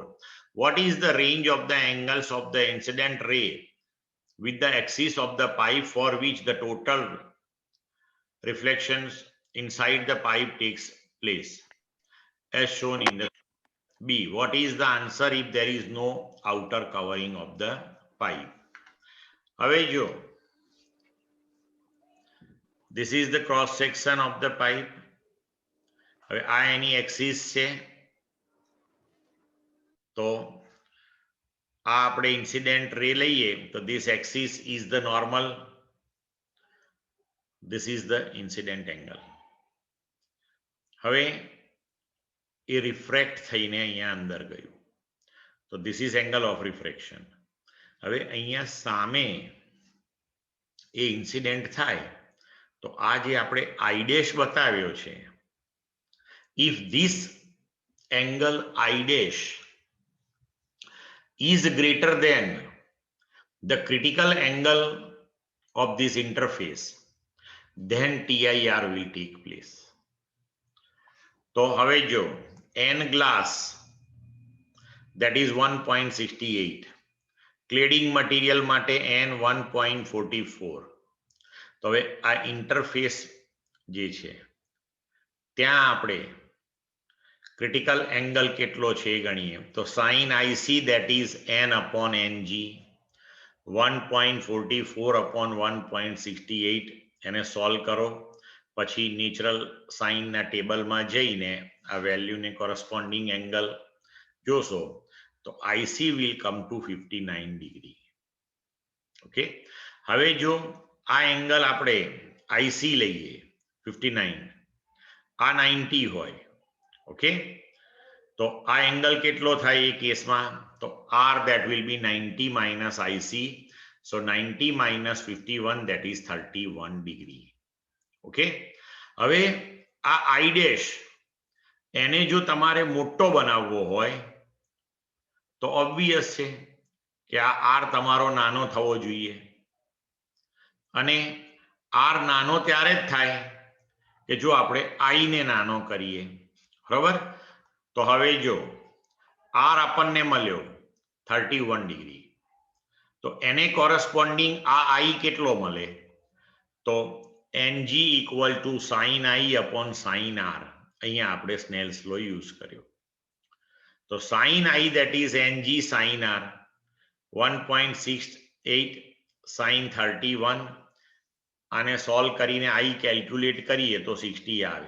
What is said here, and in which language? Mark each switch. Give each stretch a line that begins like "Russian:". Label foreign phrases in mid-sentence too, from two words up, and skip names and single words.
English: What is the range of the angles of the incident ray with the axis of the pipe for which the total reflections inside the pipe takes place, as shown in the B. What is the answer if there is no outer covering of the pipe?
Gujarati: હવે જો,
English: this is the cross section of the pipe.
Gujarati: હવે આ એની
English: axis
Gujarati: છે, તો આ આપણે
English: incident ray
Gujarati: લઈએ તો
English: this axis is the normal, this is the incident angle.
Gujarati: હવે એ રિફ્રેક્ટ થઈને અહીંયા અંદર ગયું, તો
English: this is angle of refraction.
Gujarati: હવે અહીંયા સામે એ ઇન્સિડેન્ટ થાય તો આ જે આપણે I dash બતાવ્યો છે,
English: if this angle I dash is greater than the critical angle of this interface, then TIR will take place.
Gujarati: તો હવે જો
English: N glass, that is 1.68, cladding material માટે N 1.44.
Gujarati: તો હવે આ ઇન્ટરફેસ જે છે ત્યાં આપણે
English: critical angle
Gujarati: કેટલો છે એ ગણીએ તો sin IC,
English: that is N upon NG, 1.44 upon 1.68,
Gujarati: એને સોલ્વ કરો પછી
English: natural sine
Gujarati: ટેબલમાં જઈને આ
English: value corresponding angle
Gujarati: જોશો તો
English: IC will come to 59 degree.
Gujarati: ઓકે, હવે જો આ એંગલ આપણે IC લઈએ 59, આ 90 હોય, ઓકે, તો આ એંગલ કેટલો થાય એ કેસમાં તો R,
English: that will be 90 minus IC, so 90 minus 51, that is 31 degree.
Gujarati: ઓકે, હવે આ I dash એને જો તમારે મોટો બનાવવો હોય તો ઓબ્વિયસ છે કે આ R તમારો નાનો થવો જોઈએ, અને R નાનો ત્યારે જ થાય કે જો આપણે I ને નાનો કરીએ, બરાબર? તો હવે જો R આપણને મળ્યો 31 ડિગ્રી, તો એને કોરસ્પોન્ડિંગ આ I કેટલો મળે તો
English: NG equal to sin I upon sin R.
Gujarati: અહીંયા આપણે
English: Snell's law use
Gujarati: કર્યો, તો sin I,
English: that is NG sin R, 1.68 sin 31,
Gujarati: આને સોલ્વ કરીને I કેલ્ક્યુલેટ કરીએ તો 60 આવે.